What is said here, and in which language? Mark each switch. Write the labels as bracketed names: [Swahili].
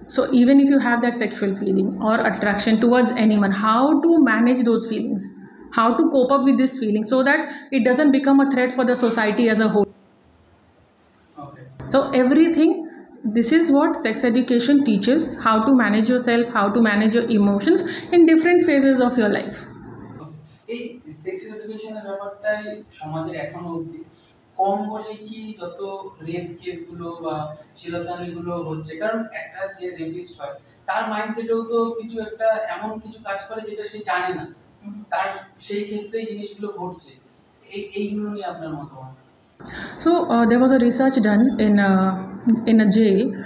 [English] So even if you have that sexual feeling or attraction towards anyone, how to manage those feelings, how to cope up with this feeling so that it doesn't become a threat for the society as a whole. Okay. So everything, this is what sex education teaches: how to manage yourself, how to manage your emotions in different phases of your life. [Bangla] এই sex এডুকেশনের ব্যাপারটাই সমাজের এখনো অবধি কম বলে কি যত rape কেসগুলো বা শিরোধানীগুলো হচ্ছে। কারণ একটা যে রেপিস্ট হয় তার মাইন্ডসেটেও তো কিছু একটা এমন কিছু কাজ করে যেটা সে জানে না, তার সেই ক্ষেত্রে জিনিসগুলো ঘটছে। এইগুলো নিয়ে আপনার মতামত? [English] So there was a research done in a jail.